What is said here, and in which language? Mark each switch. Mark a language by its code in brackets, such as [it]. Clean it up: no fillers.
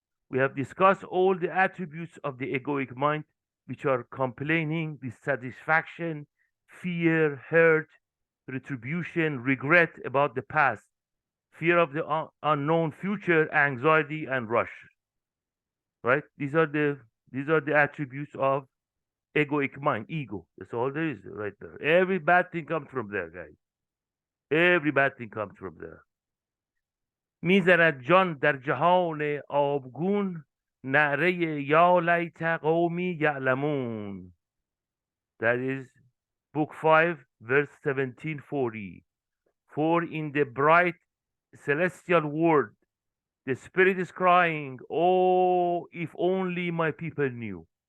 [en] We have discussed all the attributes of the egoic mind, which are complaining, dissatisfaction, fear, hurt, retribution, regret about the past, fear of the unknown future, anxiety, and rush. Right? These are the attributes of egoic mind, ego. That's all there is right there. Every bad thing comes from there, guys. Every bad thing comes from there. [fa] میزند جان در جهان آبگون نعره یا لیت قومی یعلمون. [en] That is book 5 verse 1740. For in the bright celestial world The spirit is crying, oh, if only my people knew.